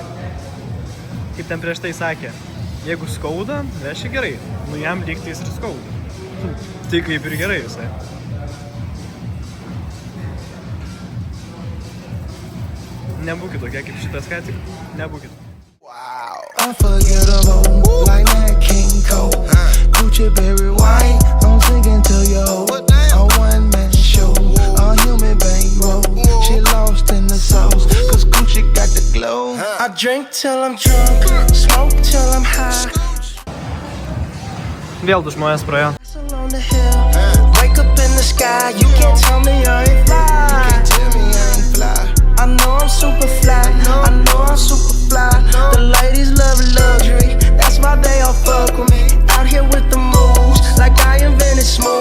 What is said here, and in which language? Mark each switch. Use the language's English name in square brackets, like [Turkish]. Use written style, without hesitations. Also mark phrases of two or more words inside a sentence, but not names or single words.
[Lithuanian] Kaip ten prieš tai sakė, jeigu skauda, reiškia gerai. Nu, jam lygtais ir skauda. Tai kaip ir gerai visai. Nebūkit tokie kaip šitas ką tik. Nebūkit. [English] Unforgettable, like Nat King Cole, Gucci berry white, I'm singing to you. A one-man show, a human bankroll. She lost in the sauce, cause Gucci got the glow. I drink till I'm drunk, smoke till I'm high. [Lithuanian] Vėl du žmonės praėjo. [English] On the hill, wake up in the sky, you can't tell me I ain't fly. I know I'm super fly, I know I'm super fly. The ladies love luxury, that's why they all fuck with me. Out here with the moves, like I invented smooth.